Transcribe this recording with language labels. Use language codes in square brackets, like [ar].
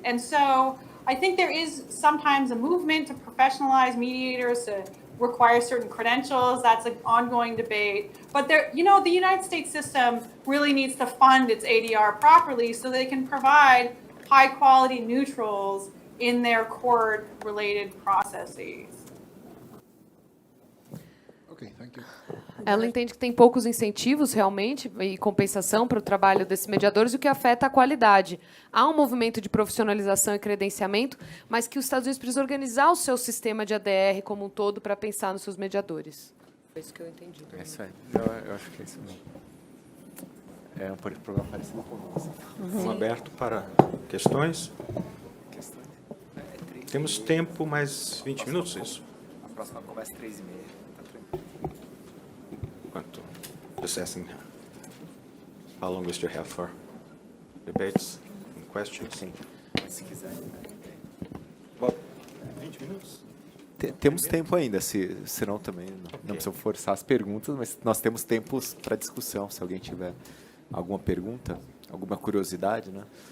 [en] And so I think there is sometimes a movement to professionalize mediators, to require certain credentials. That's an ongoing debate. But the United States system really needs to fund its ADR properly so they can provide high quality neutrals in their court-related processes. Ok, thank you. [pt] Ela entende que tem poucos incentivos, realmente, e compensação para o trabalho desses mediadores, o que afeta a qualidade. Há um movimento de profissionalização e credenciamento, mas que os Estados Unidos precisam organizar o seu sistema de ADR como um todo para pensar nos seus mediadores. É isso que eu entendi. É isso aí. Eu acho que é isso mesmo. É um programa parecido com o nosso. Estamos abertos para questões. Temos tempo, mais 20 minutos, isso? A próxima conversa 3h30. Tá tranquilo. Quanto? [en] Just asking how long we still have for debates and questions? [pt] Sim, se quiser. Well, 20 minutos? Temos tempo ainda, senão também não precisamos forçar as perguntas, mas nós temos tempos para discussão, se alguém tiver alguma pergunta, alguma curiosidade, né?